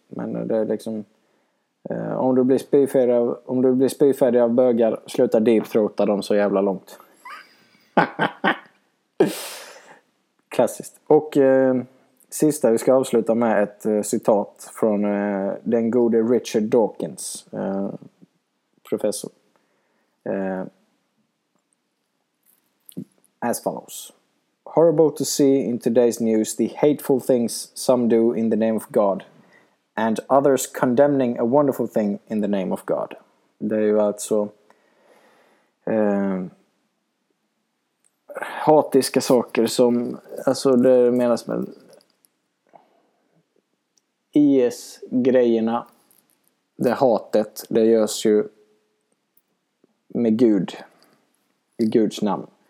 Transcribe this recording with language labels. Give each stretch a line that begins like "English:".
Swedish: Men det är liksom, om du blir spyfärdig av bögar, sluta deepthroata dem så jävla långt. Klassiskt. Och sista, vi ska avsluta med ett citat från den gode Richard Dawkins, professor.
English: As follows. Horrible to see in today's news the hateful things some do in the name of God, and others condemning a wonderful thing in the name of God.
Swedish: Det är ju alltså hatiska saker som, alltså det menas med IS-grejerna, det hatet, det görs ju med Gud, i Guds namn.